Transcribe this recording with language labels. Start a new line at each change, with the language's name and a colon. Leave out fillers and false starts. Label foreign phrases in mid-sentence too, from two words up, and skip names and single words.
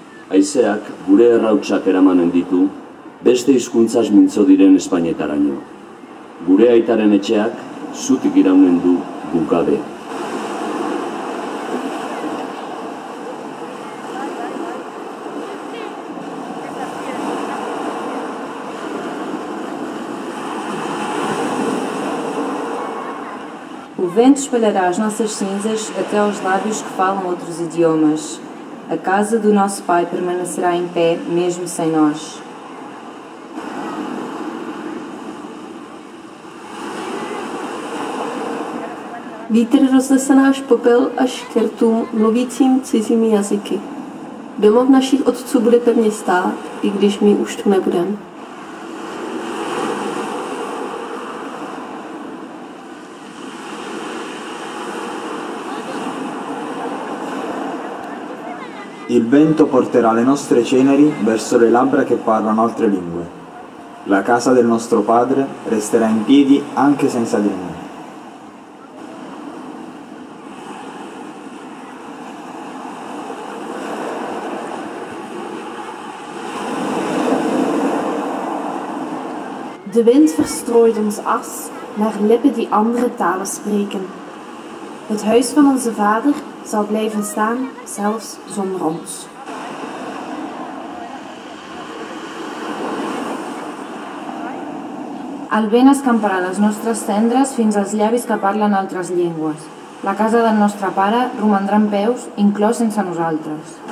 Basque: Haizeak gure errautsak eramanen ditu, beste hizkuntzaz mintzo diren Espainetaraino. Gure aitaren etxeak zutik iraunen du gugabe.
Portuguese: O vento espalhará as nossas cinzas até aos lábios que falam outros idiomas. A casa do nosso Pai permanecerá em pé, mesmo sem nós.
Czech: Vítr roznesl náš popel až k rtům mluvícím cizími jazyky. Domov našich otců bude pevně stát, i když my už tu nebudeme.
Italian: Il vento porterà le nostre ceneri verso le labbra che parlano altre lingue. La casa del nostro Padre resterà in piedi anche senza di noi.
Dutch: De wind verstrooit ons as naar lippen die andere talen spreken. Het huis van onze Vader zal blijven staan, zelfs zonder ons.
Catalan: El vent escamparà les nostres cendres fins als llavis que parlen altres llengües. La casa del nostre Pare romandrà en peus, inclòs sense nosaltres.